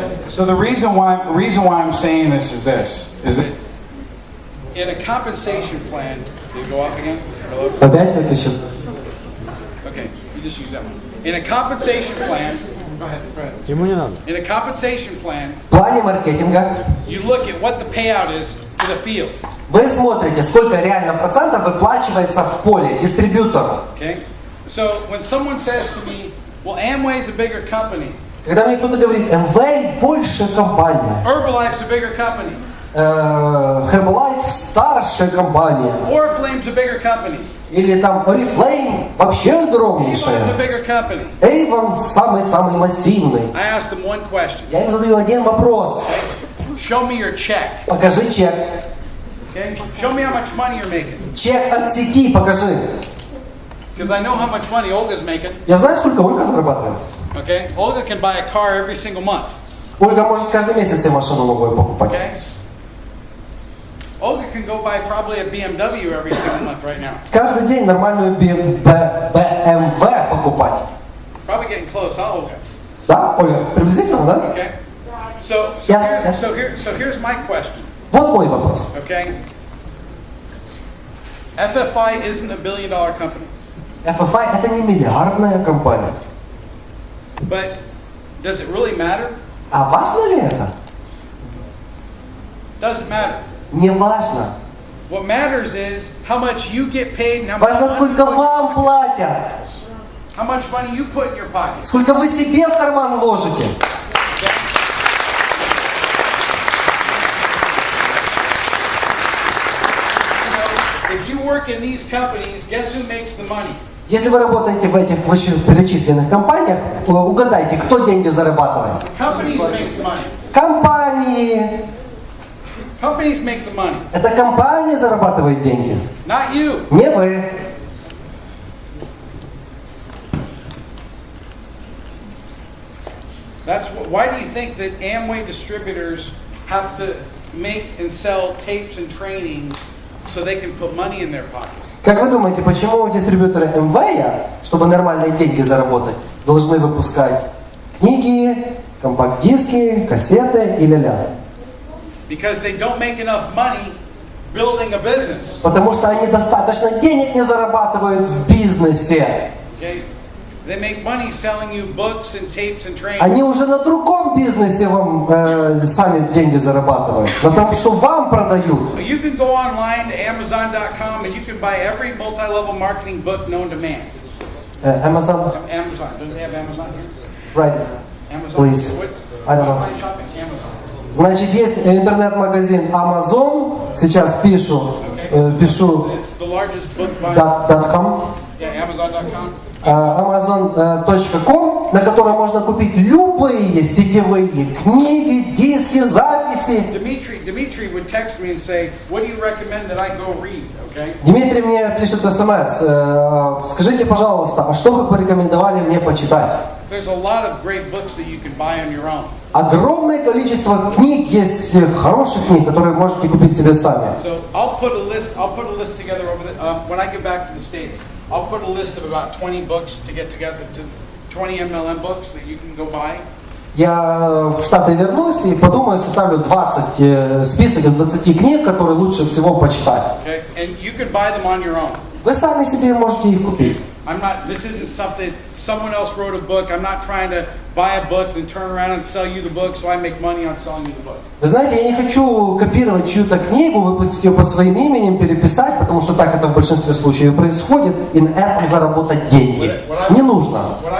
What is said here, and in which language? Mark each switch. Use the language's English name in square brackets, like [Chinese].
[English] So the reason why I'm saying this is that in a compensation plan, did it go off again? Hello? [Russian] Опять выключил? [English] Okay, you just use that one. In a compensation plan, go ahead. [Russian] Ему не надо. [English] In a compensation plan, [Russian] В плане маркетинга [English] you look at what the payout is to the field. [Russian] вы смотрите, сколько реально процентов выплачивается в поле дистрибьютору. [English] Okay? So when someone says to me, well, Amway is a bigger company. [Russian] Когда мне кто-то говорит, Amway больше компания, [English] Herbalife's a bigger company. [Russian] Herbalife старшая компания, [English] Oriflame's a bigger company. [Russian] или там Oriflame вообще [English] Avon's a [Russian] огромнейшая, [English] bigger company. [Russian] Avon самый-самый массивный. [English] I ask them one question. [Russian] Я им задаю один вопрос. [English] Show me your check. [Russian] Покажи чек. [English] Okay? Show me how much money you're making. [Russian] Чек от сети покажи. [English] Because I know how much money Olga's making. [Russian] Я знаю, сколько Ольга зарабатывает. [English] Okay? Olga can buy a car every single month. [Russian] Ольга может каждый месяц себе машину новую покупать. [English] Okay? Olga can go buy probably a BMW every single month right now. [Russian] Каждый день нормальную BMW покупать. [English] Probably getting close, huh, Olga? [Russian] Да, Ольга? Приблизительно, да? [English] Okay? So here's my question. [Russian] Вот мой вопрос. [English] Okay? FFI isn't a $1 billion company. [Russian] FFI это не миллиардная компания. [English] But does it really matter? [Russian] А важно ли это? [English] Doesn't matter. [Russian] Не важно. [English] What matters is how much you get paid and how much [Russian] Важно, сколько вам платят. [English] how much money you put in your pocket. [Russian] Сколько вы себе в карман ложите. [English] If you work in these companies, guess who makes the money? [Russian] Если вы работаете в этих вышеперечисленных компаниях, угадайте, кто деньги зарабатывает? [English] Companies make the money. [Russian] Компании. [English] Companies make the money, [Russian] Это компания зарабатывает деньги, [English] not you. [Russian] не вы. [English] Why do you think that Amway distributors have to make and sell tapes and trainings so they can put money in their pockets? [Russian] Как вы думаете, почему дистрибьюторы МВ, чтобы нормальные деньги заработать, должны выпускать книги, компакт-диски, кассеты и ля-ля? [English] Because they don't make enough money building a business. [Russian] Потому что они достаточно денег не зарабатывают в бизнесе. [English] Okay? They make money selling you books and tapes and trainings. [Russian] Они уже на другом бизнесе вам сами деньги зарабатывают. На том, что вам продают. [English] So you can go online to Amazon.com and you can buy every multi-level marketing book known to man. Amazon? Amazon. Don't they have Amazon here? Right. Amazon. Please. What? I don't know. Online shopping. Amazon. [Russian] Значит, есть интернет-магазин Amazon. Сейчас пишу [English] It's the largest book buying. .com. Yeah, Amazon.com. [Russian] Amazon.com, на котором можно купить любые сетевые книги, диски, записи. [English] Dimitri would text me and say, "What do you recommend that I go read?" Okay? [Russian] Дмитрий мне пишет смс. Скажите, пожалуйста, а что вы порекомендовали мне почитать? [English] There's a lot of great books that you can buy on your own. [Russian] Огромное количество книг есть, хороших книг, которые можете купить себе сами. [English] So I'll put a list together when I get back to the States. I'll put a list of about 20 books to get together, to 20 MLM books that you can go buy. [Russian] Я в Штаты вернусь и подумаю, составлю 20 список из 20 книг, которые лучше всего почитать. [English] Okay? And you can buy them on your own. [Russian] Вы сами себе можете их купить. [English] This isn't something, someone else wrote a book. I'm not trying to buy a book and turn around and sell you the book so I make money on selling you the book. [Russian] Вы знаете, я не хочу копировать чью-то книгу, выпустить ее под своим именем, переписать, потому что так это в большинстве случаев происходит, и на этом заработать деньги. Не нужно.